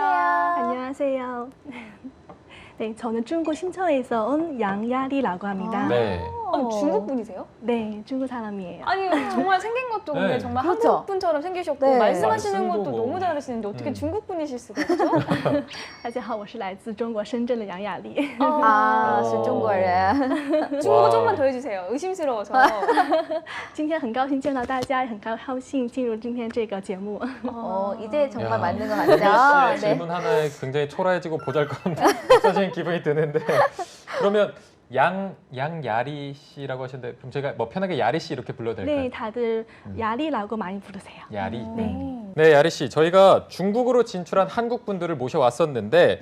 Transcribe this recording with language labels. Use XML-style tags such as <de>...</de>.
<ko>안녕하세요. 네, 저는 중국 신천에서 온 양야리라고 합니다. 네. 아니, 중국 분이세요? 네, 중국 사람이에요. 아니 정말 생긴 것도 근데 네. 정말 그렇죠. 한국 분처럼 생기셨고 네. 말씀하시는 말씀도 것도 뭐. 너무 잘하시는데 어떻게 중국 분이실 수가 있죠?</ko> <zh>大家好，我是来自中国深圳的杨雅丽。</zh> <ko>아, 어.</ko> <zh>是中国人.</zh> <ko>중국어 와. 좀만 더 해주세요. 의심스러워서.</ko> <zh>今天很高兴见到大家，也很高兴进入今天这个节目。</zh> <ko>이제 정말 야. 맞는 것 씨의 같죠? 네. 질문 하나에 굉장히 초라해지고 보잘것없는 없어진 기분이 드는데 그러면 양야리 씨라고 하셨는데 그럼 제가 뭐 편하게 야리 씨 이렇게 불러도 될까요? 네, 다들 야리라고 많이 부르세요. 야리. 네. 네, 야리 씨. 저희가 중국으로 진출한 한국 분들을 모셔왔었는데</ko>